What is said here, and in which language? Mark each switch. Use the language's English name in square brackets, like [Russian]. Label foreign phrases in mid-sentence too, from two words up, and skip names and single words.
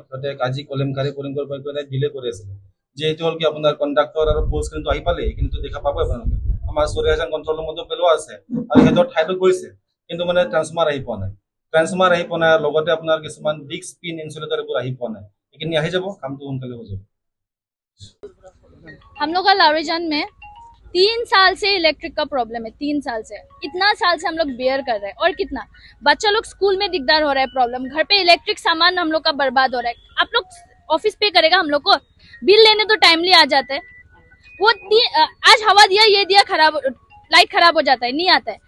[Assamese] সিহঁতে আজি কলেমকাৰী ডিলে কৰি আছিলে, যে এইটো হ'ল কি আপোনাৰ কণ্ডাক্টৰ আৰু [English] pole screenটো [Assamese] আহি পালে, কিন্তু দেখা পাব আপোনালোকে আমাৰ 40,000 [English] control roomতো [Assamese] পেলোৱা আছে, আৰু সিহঁতৰ ঠাইতো গৈছে, কিন্তু মানে ট্ৰান্সফৰ্মাৰ আহি পোৱা নাই। লগতে আপোনাৰ কিছুমান [English] disc pin insulator [Assamese] এইবোৰ আহি পোৱা নাই। এইখিনি আহি যাব, কামটো সোনকালে হৈ যাব। [Hindi] हम लोग का लाहौरीजान में 3 साल से इलेक्ट्रिक का प्रॉब्लम है, 3 साल से, इतना साल से हम लोग बेयर कर रहे हैं। और कितना बच्चा लोग स्कूल में दिकदार हो रहा है प्रॉब्लम, घर पे इलेक्ट्रिक सामान हम लोग का बर्बाद हो रहा है। आप लोग ऑफिस पे करेगा, हम लोग को बिल लेने तो टाइमली आ जाते हैं, वो आज हवा दिया ये दिया खराब, लाइट खराब हो जाता है, नहीं आता है।